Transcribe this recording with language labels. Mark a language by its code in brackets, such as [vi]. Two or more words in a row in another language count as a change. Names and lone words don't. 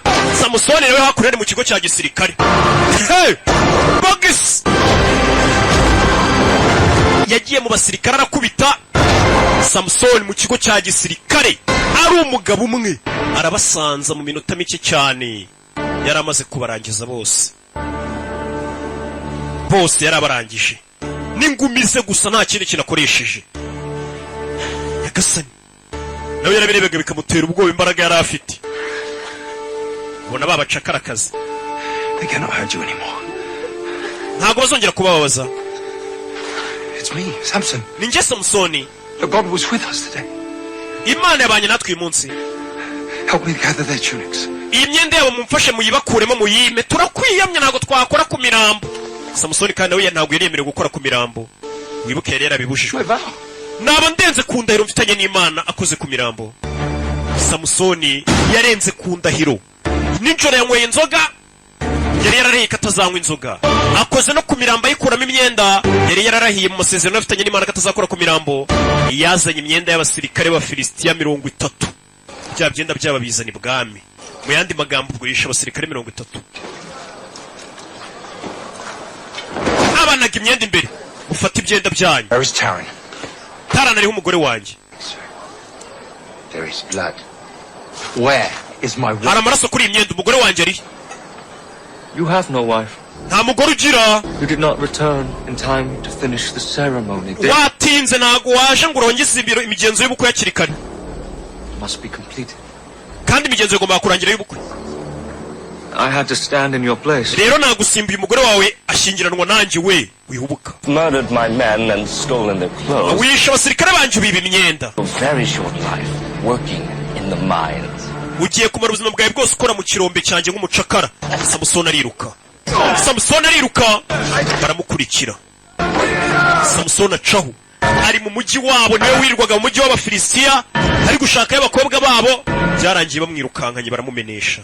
[rw] Samusoni nawe hakurere mu kigo cya gisirikare. Bogis yagiye mu basirikare arakubita Samusoni mu kigo cya gisirikare ari umugabo umwe arabasanza mu minota mike cyane yari amaze kubarangiza bose yarabarangije n'ingumi ze gusa nta kindi kinakoresheje. Yagasani nawe yarabirebaga bikamutera ubwoba imbaraga yari afite. Ubona babacakara akazi. [en] They cannot hurt you anymore. [rw] Ntabwo bazongera kubabaza. [en] It's me, Samson. [rw] Ni njye Samusoni. [en] God was with us today. [rw] Imana yabanye natwe uyu munsi. [en] Help me gather their tunics. [rw] Iyi myenda yabo mumfashe muyibakuremo muyime turakwiyamye ntabwo twakora ku mirambo. Samusoni kandi nawe ntabwo yaremerewe gukora ku mirambo. Wibuke yari yarabibujijwe. Naba ndenze ku ndahiro mfitanye n'Imana akoze ku mirambo. Samusoni yarenze ku ndahiro. Ninjoro yanyweye inzoga yari yararahiye katazanywa inzoga. Akoze no ku mirambo ayikuramo imyenda yari yararahiye mu masezerano afitanye n'Imana katazakora ku mirambo. Yazanye imyenda y'abasirikare b'Abafilisitiya 30. Bya byenda byaba bizana ibwami. Mu yandi magambo ubwo yisha abasirikare 30. Abanaga imyenda imbere ufata ibyenda byanyu. [en] Where is Taran? [rw] Taran ariho umugore wanjye. [en] There is blood. Where is my wife? [rw] Hari amaraso kuri imyenda umugore wanjye ari. [en] You have no wife. [rw] Nta mugore ugira. [en] You did not return in time to finish the ceremony. [rw] Watinze ntago waje ngo urongeze imigenzo y'ubukwe yakiri kare. [en] Must be completed. [rw] Kandi imigenzo igomba kurangira y'ubukwe. [en] I had to stand in your place. [rw] Rero nagusimbuye umugore wawe ashyingiranwa nanjye we wihubuka. [en] Murdered my men and stolen their clothes. [rw] Wishe abasirikare banjye biba imyenda. [en] A very short life working in the mines. [rw] Ugiye kumara ubuzima bwawe bwose ukora mu kirombe cyanjye nk'umucakara. Samusoni ariruka. Baramukurikira. Samusoni acaho. Ari mu mujyi wabo niwe wirirwaga mu mujyi w'Abafilisitiya ari gushaka y'abakobwa babo byarangiye bamwirukankanye baramumenesha.